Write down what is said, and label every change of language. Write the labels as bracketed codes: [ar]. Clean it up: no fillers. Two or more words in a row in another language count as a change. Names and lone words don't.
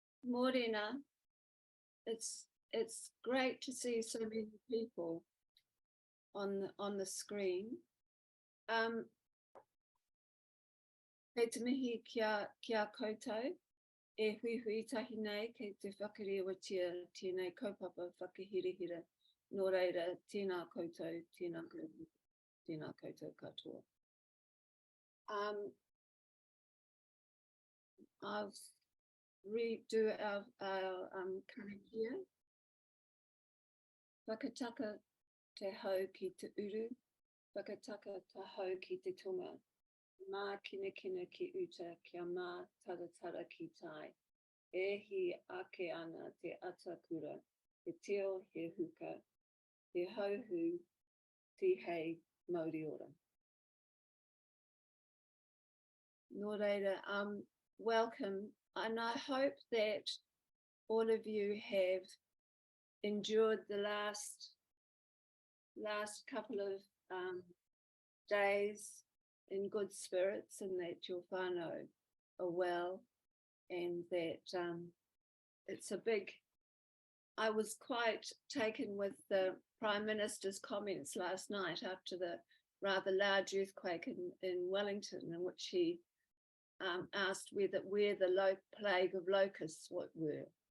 [mi] Morena. [en] It's great to see so many people on the screen. [mi] Kei te mihi kia koutou, e hui tahi nei kei te whakarewatia tēnei kaupapa whakahirihira. Nō reira, tēnā koutou, tēnā koutou katoa. [en] I'll redo our karakia. [mi] Whakataka te hau ki te uru, whakataka te hau ki te tonga. Mā kina ki uta, kia mā taratara ki tai. E hi ake ana te atakura, he teo he huka, he hauhu, te hei mauri ora. Nō reira, [en] welcome, and I hope that all of you have endured the last couple of days in good spirits, and that your whānau are well, and that it's a big, I was quite taken with the Prime Minister's comments last night after the rather large earthquake in Wellington, in which he asked where the plague of locusts were.